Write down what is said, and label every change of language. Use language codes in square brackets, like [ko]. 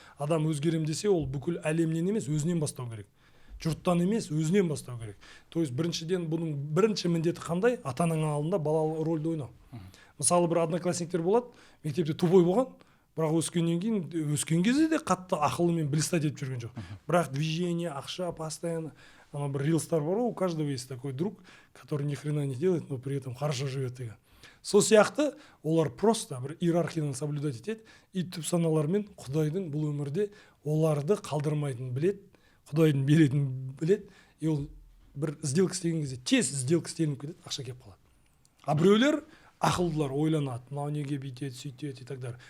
[kk] Адам өзгерем десе, ол бүкіл әлемнен емес, өзінен бастау керек. Жұрттан емес, өзінен бастау керек. [ru] То есть [kk] біріншіден бұның бірінші міндеті қандай? Ата-ананың алдында балалы рөлді ойнау. Мысалы бір одноклассниктер болады, мектепте тупой болған, бірақ өскен кезде де қатты ақылымен блистать етіп жүрген жоқ. Бірақ движение, ақша постоянно. Ана бір рилстар бар, [ru] у каждого есть такой друг, который ни хрена не делает, но при этом хорошо живет [kk] деген. Сол сияқты олар просто бір иерархияны соблюдать етеді, и түп саналармен Құдайдың бұл өмірде оларды қалдырмайтынын біледі, Құдайдың беретінін біледі, и ол бір сделка істеген кезде тез сделка істелініп кетеді, ақша келіп қалады. А біреулер ақылдылар ойланады, мынау неге бүйтеді, сөйтеді [ru] и так далее.